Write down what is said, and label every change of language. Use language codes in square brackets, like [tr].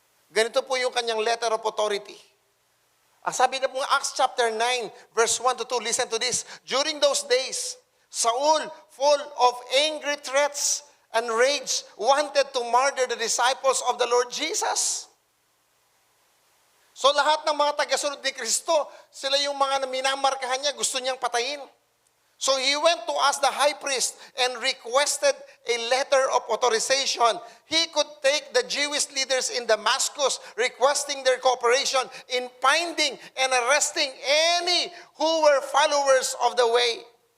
[tl] Ganito po yung kanyang letter of authority. Ang sabi na po ng Acts chapter 9, verse 1 to 2, [en] listen to this. During those days, Saul, full of angry threats and rage, wanted to murder the disciples of the Lord Jesus. [tl] So lahat ng mga tagasunod ni Kristo, sila yung mga minamarkahan niya, gusto niyang patayin. [en] So he went to ask the high priest and requested a letter of authorization. He could take the Jewish leaders in Damascus, requesting their cooperation in finding and arresting any who were followers of the way.